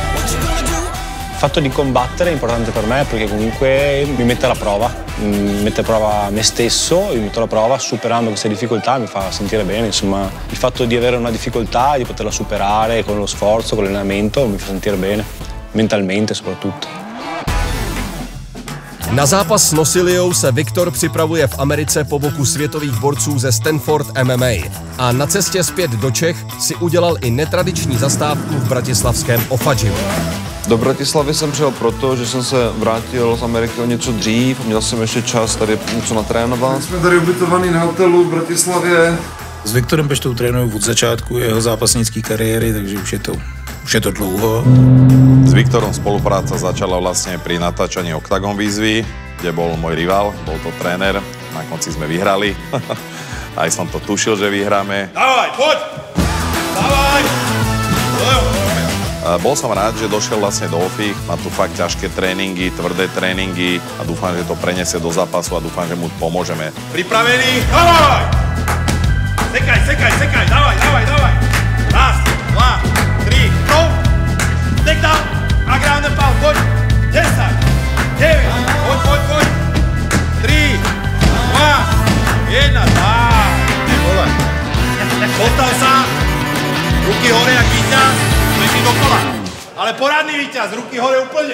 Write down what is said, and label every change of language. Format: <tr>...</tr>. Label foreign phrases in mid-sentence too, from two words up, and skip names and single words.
<it>Il fatto di combattere è importante per me perché comunque mi mette alla prova, mi mette a prova me stesso, mi metto alla prova superando queste difficoltà, mi fa sentire bene, insomma. Il fatto di avere una difficoltà, di poterla superare con lo sforzo, con l'allenamento, mi fa sentire bene, mentalmente soprattutto.</it> <cs>Na zápas s Nosiliou se Viktor připravuje v Americe po boku světových borců ze Stanford MMA a na cestě zpět do Čech si udělal i netradiční zastávku v bratislavském OFA gymu. Do Bratislavy jsem přijel proto, že jsem se vrátil z Ameriky o něco dřív, měl jsem ještě čas tady něco natrénovat. Jsme tady ubytovaný na hotelu v Bratislavě. S Viktorem Peštou trénuju od začátku jeho zápasnické kariéry, takže už je to dlouho.</cs> <sk>S Viktorom spolupráca začala vlastne pri natáčaní Octagon výzvy, kde bol môj rival, bol to tréner. Na konci sme vyhrali. Aj som to tušil, že vyhráme. Dávaj, poď! Dávaj! Bol som rád, že došiel vlastne do OFI, má tu fakt ťažké tréningy, tvrdé tréningy a dúfam, že to preniesie do zápasu a dúfam, že mu pomôžeme. Pripravený? Dávaj! Sekaj, dávaj! Raz, dva, tri, go!</sk> <en>Take down! A ground and pound,</en> <sk>poď! 10, 9, poď! 3, 2, 1, tak!</sk> <cs>Ty vole!</cs> <sk>Postav sa! Ruky hore jak víťaz, leží dokola. Ale poradný víťaz, ruky hore úplne.</sk>